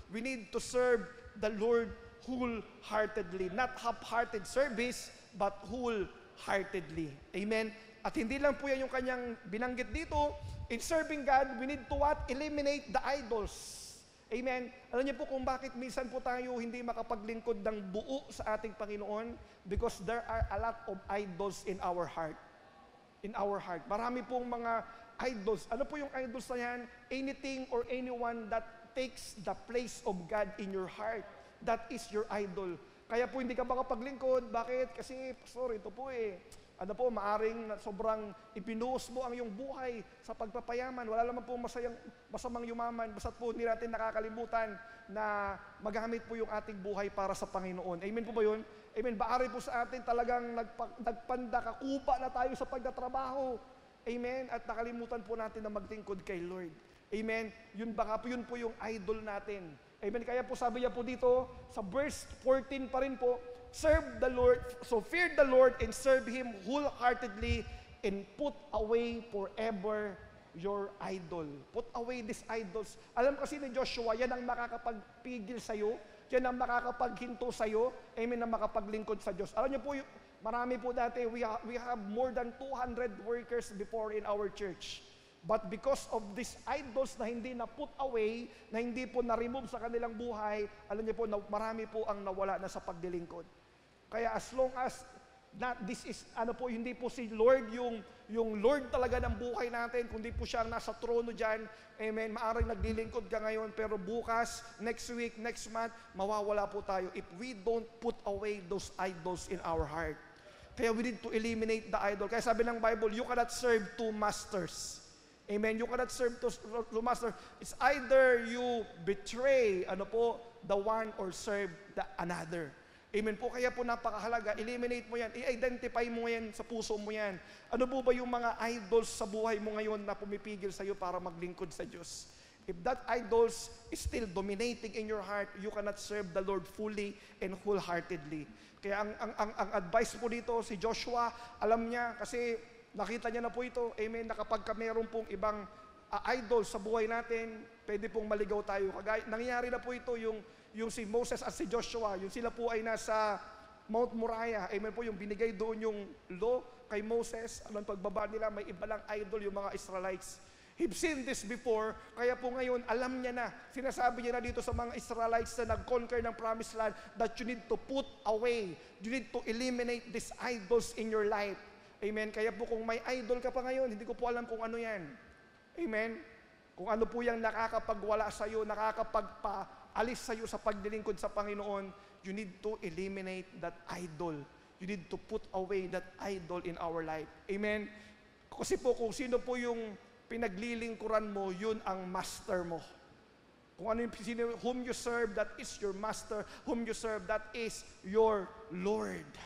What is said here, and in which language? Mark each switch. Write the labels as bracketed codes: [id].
[en] We need to serve the Lord wholeheartedly. Not half-hearted service, but wholeheartedly. Amen? [tl] At hindi lang po yan yung kanyang binanggit dito. [en] In serving God, we need to what? Eliminate the idols. Amen? [tl] Alam niyo po kung bakit minsan po tayo hindi makapaglingkod ng buo sa ating Panginoon? [en] Because there are a lot of idols in our heart. In our heart. [tl] Marami pong mga idols. Ano po yung idols na yan? [en] Anything or anyone that takes the place of God in your heart. [tl] That is your idol. Kaya po hindi ka makapaglingkod. Bakit? Kasi, pastor, ito po ano po, maaring sobrang ipinuos mo ang iyong buhay sa pagpapayaman. Wala naman po masamang yumaman. Basta't po hindi natin nakakalimutan na magamit po yung ating buhay para sa Panginoon. Amen po ba yun? Amen. Baari po sa atin talagang nagpandakakupa na tayo sa pagtatrabaho. Amen. At nakalimutan po natin na magtingkod kay Lord. Amen. Yun po yung idol natin. Amen. Kaya po sabi niya po dito, sa verse 14 pa rin po, [en] serve the Lord, so fear the Lord and serve Him wholeheartedly and put away forever your idol. Put away these idols. [tl] Alam kasi ni Joshua, yan ang makakapagpigil sa'yo, yan ang makakapaghinto sa'yo, amen, na makapaglingkod sa Diyos. Alam niyo po, marami po dati, [en] we have more than 200 workers before in our church. But because of these idols [tl] na hindi na put away, na hindi po na-remove sa kanilang buhay, alam niyo po, marami po ang nawala na sa paglilingkod. Kaya as long as this is, hindi po si Lord yung Lord talaga ng buhay natin, kundi po siya ang nasa trono dyan, amen, maaring naglilingkod ka ngayon, pero bukas, [en] next week, next month, [tl] mawawala po tayo [en] if we don't put away those idols in our heart. Kaya we need to eliminate the idol. [tl] Kaya sabi ng Bible, [en] you cannot serve two masters. Amen, you cannot serve two masters. It's either you betray, the one or serve the another. [tl] Amen po, kaya po napakahalaga, eliminate mo yan, i-identify mo yan sa puso mo yan. Ano po ba yung mga idols sa buhay mo ngayon na pumipigil sa iyo para maglingkod sa Diyos? [en] If that idols is still dominating in your heart, you cannot serve the Lord fully and wholeheartedly. [tl] Kaya ang advice po dito, si Joshua, alam niya, kasi nakita niya na po ito, amen, na kapag meron pong ibang idol sa buhay natin, pwede pong maligaw tayo. Nangyayari na po ito yung si Moses at si Joshua, yung sila po ay nasa Mount Moriah, amen po, yung binigay doon yung law kay Moses, anong pagbaba nila, may iba lang idol yung mga Israelites. [en] He've seen this before, [tl] kaya po ngayon, alam niya na, sinasabi niya na dito sa mga Israelites na nag-conquer ng Promised Land, [en] that you need to put away, you need to eliminate these idols in your life. Amen? [tl] Kaya po kung may idol ka pa ngayon, hindi ko po alam kung ano yan. Amen? Kung ano po yung nakakapagwala sa iyo, nakakapagpaalis sa iyo sa paglilingkod sa Panginoon, [en] you need to eliminate that idol. You need to put away that idol in our life. Amen? [tl] Kasi po kung sino po yung pinaglilingkuran mo, yun ang master mo. Kung ano yung [en] whom you serve, that is your master. Whom you serve, that is your Lord.